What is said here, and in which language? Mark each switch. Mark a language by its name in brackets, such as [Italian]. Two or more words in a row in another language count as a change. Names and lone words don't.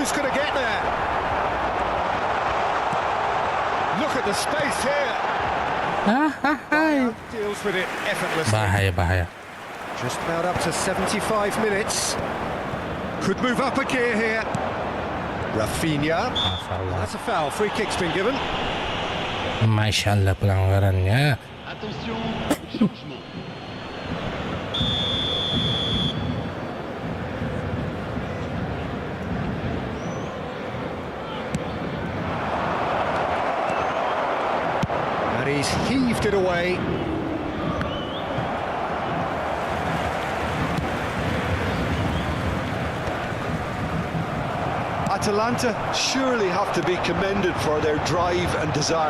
[English] Who's going to get there? look at the space here. Deals with it effortlessly. [Indonesian] Bahaya. [English] Just about up to 75 minutes. Could move up a gear here. Rafinha. That's a foul. Free kick's been given. [Arabic] ما شاء الله [Indonesian] pelanggarannya. [French] Attention, changement. [English] And he's heaved it away. Atalanta surely have to be commended for their drive and desire.